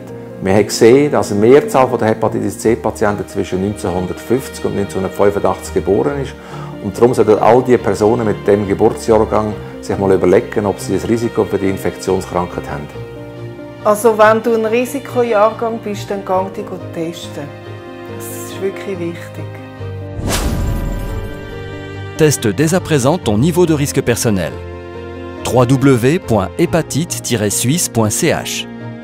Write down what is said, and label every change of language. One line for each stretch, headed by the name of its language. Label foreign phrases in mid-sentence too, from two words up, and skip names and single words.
German: Wir haben gesehen, dass eine Mehrzahl der Hepatitis C-Patienten zwischen 1950 und 1985 geboren ist. Und darum sollten all diese Personen mit diesem Geburtsjahrgang sich mal überlegen, ob sie ein Risiko für die Infektionskrankheit haben. Also wenn du ein Risikojahrgang bist, dann geh dich testen. Das ist wirklich wichtig.
French: Teste dès à présent ton niveau de risque personnel. www.hépatite-suisse.ch